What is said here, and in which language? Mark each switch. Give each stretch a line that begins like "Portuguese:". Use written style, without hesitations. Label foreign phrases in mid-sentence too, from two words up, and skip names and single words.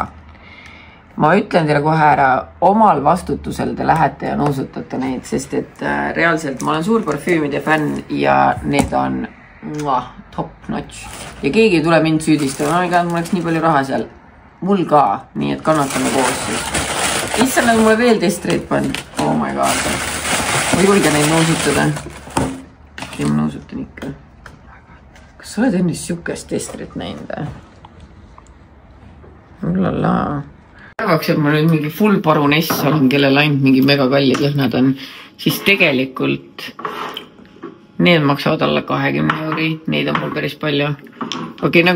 Estonian: Ma ütlen teile kohe ära, omal vastutusel te lähete ja nuusutate neid, sest et reaalselt ma olen suur parfüümide fänn ja need on
English: top notch.
Estonian: Ja keegi ei tule mind süüdistama, mul oleks nii palju raha seal. Mul ka, nii et kannatame koos siis. Issa nad mulle veel testreid pannud.
English: Oh my god.
Estonian: Ma ei julge neid nuusutada. Ja ma nuusutan ikka. Kas sa oled ennist siukest testrit näinud? Ullala. Arvaks, et ma nüüd mingi full paruness olen, kellel ainult mingi mega kallid lõhnad on, siis tegelikult need maksavad alla 20 €, neid on mul päris palju.